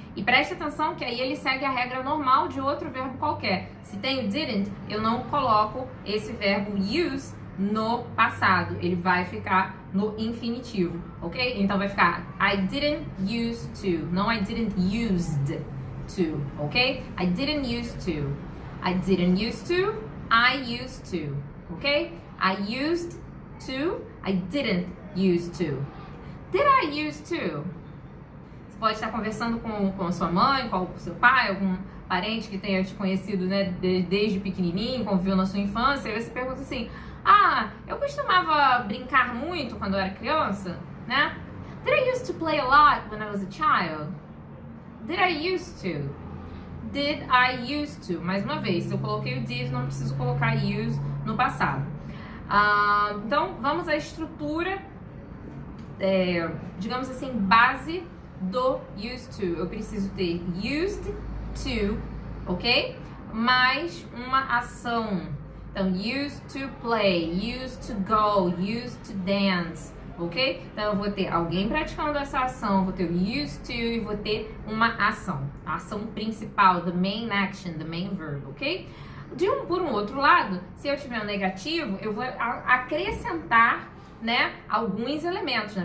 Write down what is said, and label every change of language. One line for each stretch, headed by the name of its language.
Portuguese: E preste atenção que aí ele segue a regra normal de outro verbo qualquer. Se tem o didn't, eu não coloco esse verbo use no passado. Ele vai ficar no infinitivo, ok? Então vai ficar
English: I didn't used to,
Portuguese: não I didn't used to, ok?
English: I didn't used to. I didn't used to, I used to, ok? I used to, I didn't used to. Did I used to?
Portuguese: Você pode estar conversando com a sua mãe, com o seu pai, algum parente que tenha te conhecido, né, desde pequenininho, conviveu na sua infância, e você pergunta assim, eu costumava brincar muito quando eu era criança, né?
English: Did I used to play a lot when I was a child? Did I used to? Did I used to?
Portuguese: Mais uma vez, se eu coloquei o did, não preciso colocar use no passado. Então, vamos à estrutura, digamos assim, base do used to. Eu preciso ter used to, ok? Mais uma ação. Então,
English: used to play, used to go, used to dance,
Portuguese: ok? Então, eu vou ter alguém praticando essa ação, vou ter o used to e vou ter uma ação. A ação principal,
English: the main action, the main verb, ok?
Portuguese: Por um outro lado, se eu tiver um negativo, eu vou acrescentar, né, alguns elementos.